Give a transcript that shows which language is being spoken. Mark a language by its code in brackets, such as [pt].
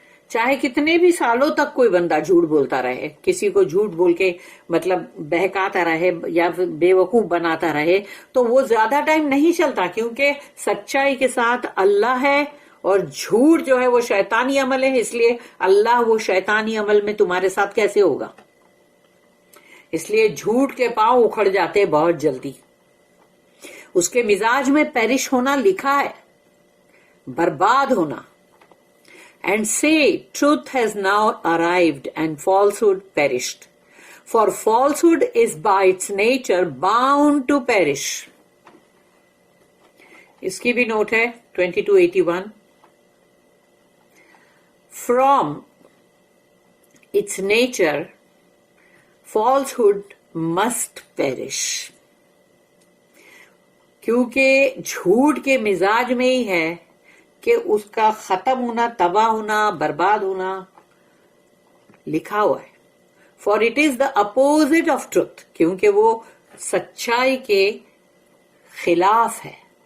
[ur] چاہے کتنے بھی سالوں تک کوئی بندہ جھوٹ بولتا رہے، کسی کو جھوٹ بول کے مطلب بہکاتا رہے یا بے وقوف بناتا رہے، تو وہ زیادہ ٹائم نہیں چلتا، کیونکہ سچائی کے ساتھ اللہ ہے اور جھوٹ جو ہے وہ شیطانی عمل ہے. اس لیے اللہ وہ شیطانی عمل میں تمہارے ساتھ کیسے ہوگا؟ اس لیے جھوٹ کے پاؤں اکھڑ جاتے بہت جلدی. اس کے مزاج میں پیرش ہونا لکھا ہے، برباد ہونا. [en] And say, truth has now arrived and falsehood perished. For falsehood is by its nature bound to perish. [ur] اس کی بھی نوٹ ہے 2281. [en] From its nature, falsehood must perish. [ur] کیونکہ جھوٹ کے مزاج میں ہی ہے کہ اس کا ختم ہونا، تباہ ہونا، برباد ہونا لکھا ہوا ہے. [en] for it is the opposite of truth, [ur] کیونکہ وہ سچائی کے خلاف ہے.